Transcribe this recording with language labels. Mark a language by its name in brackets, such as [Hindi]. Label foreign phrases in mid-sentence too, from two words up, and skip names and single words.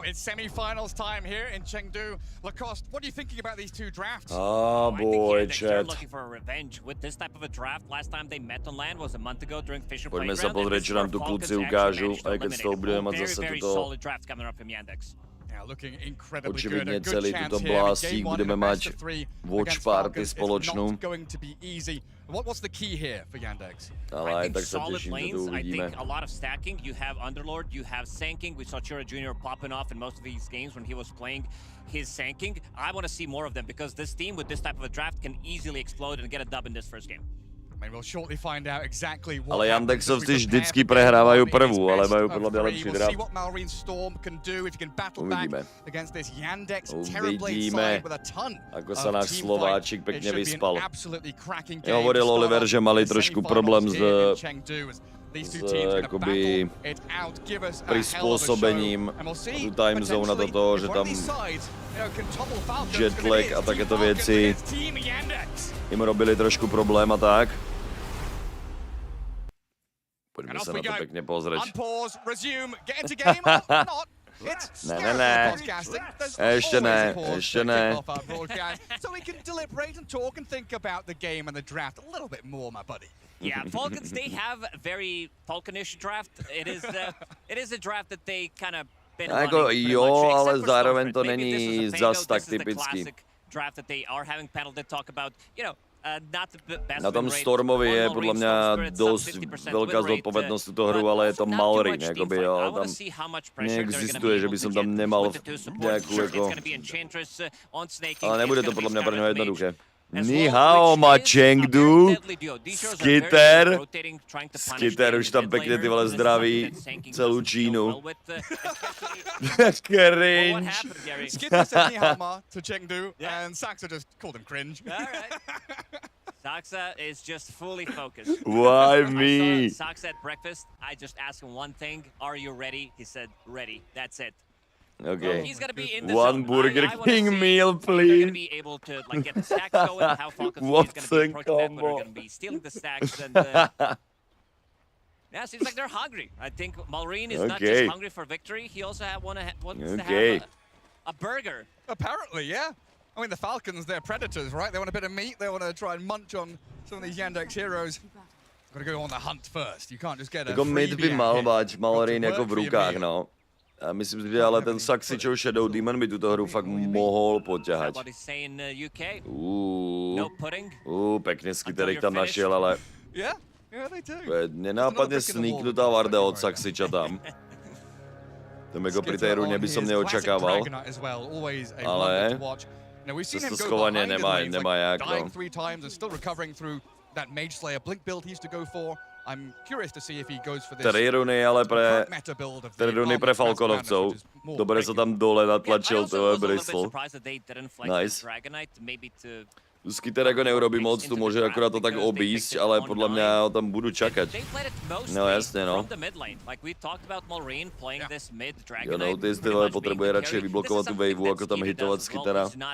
[English] It's semi-finals time here in Chengdu. Lacoste, what are you thinking about these two drafts? Oh boy, They're looking for a revenge with this type of a draft. Last time they met on land was a month ago during Fisher Playground. [Slovak] Poďme sa pozrieť, čo nám tu kluci ukážu, aj keď z toho budeme mať zase toto očividne celý túto blástik, budeme mať [English] watch party [Slovak] spoločnú. [English] What's the key here for Yandex? [Slovak] Ale aj tak sa teším, že to uvidíme. [English] I think a lot of stacking. You have Underlord, you have Sanking. We saw Chura Jr. popping off in most of these games when he was playing his Sanking. I want to see more of them because this team with this type of a draft can easily explode and get a dub in this first game. [Slovak] Ale Yandexovci vždycky prehrávajú prvú, ale majú podľa mňa lepší draft. Uvidíme. Uvidíme, ako sa náš Slováčik pekne vyspal. Hovoril Oliver, že mali trošku problém s akoby prispôsobením tú [English] time zone [Slovak] do toho, že tam jetlag a takéto veci im robili trošku problém a tak. Poďme sa na to pekne pozrieť. Ne. Ešte ne. [English] So we can deliberate and talk and think about the game and the draft a little bit more, my buddy. Yeah, Falcons, they have a very Falconish draft. It is a draft that they kind of been running. [Czech] Jo, ale zároveň to není zas tak typický. [English] Draft that they are having panel that talk about, you know, [Czech] Na tom Stormovi je podle mě dost velká zodpovědnost tuto hru, ale je to Malrine, jakoby jo, tam neexistuje, že by som tam nemal nějakou jako... Ale nebude to podle mě pro něho jednoduché. [Chinese] 你好吗 [Czech] Chengdu, Skitter už tam pěkně ty vole zdraví celou Čínu. [English] Cringe. Skitter said [Chinese] 你好吗 [English] to Chengdu and Saxa just called him cringe. Saxa is just fully focused. Why me? Saxa at breakfast, I just asked him one thing, are you ready? He said, ready, that's it. Okay. He's gonna be in the One zone. Burger King meal, please. Gonna be able to like get the stacks going. How Falcons is gonna be approaching that, but they're gonna be stealing the stacks and. Yeah, seems like they're hungry. I think Malrine is not just hungry for victory. He also wants to have a burger. Apparently, yeah. I mean, the Falcons, they're predators, right? They want a bit of meat. They want to try and munch on some of these Yandex heroes. Got to go on the hunt first. You can't just get a [Slovak] mid by Malrine jako v rukách, no. A myslím si, že ale ten Saxičov Shadow Demon by tuto hru fakt mohl poťahať. Pekne Skitterik tam našel, ale... To je nenápadne sníknutá Varda od Saxiča tam. To jako pri tej rune by som neočakával. [Czech] Ale... To schovaně nemá jak, no. [Slovak] Tri runy, ale tri runy pre Falconovcov. Dobre sa tam dole natlačil, to je Bristol. [English] Nice. [Slovak] Skitter jako neurobí moc, tu může akorát to tak obísť, ale podle mě ho tam budu čakat. [Czech] No jasně, no. Jo, Notice, tyhle potřebuje radši vyblokovat tu waveu, jako tam hitovat Skittera.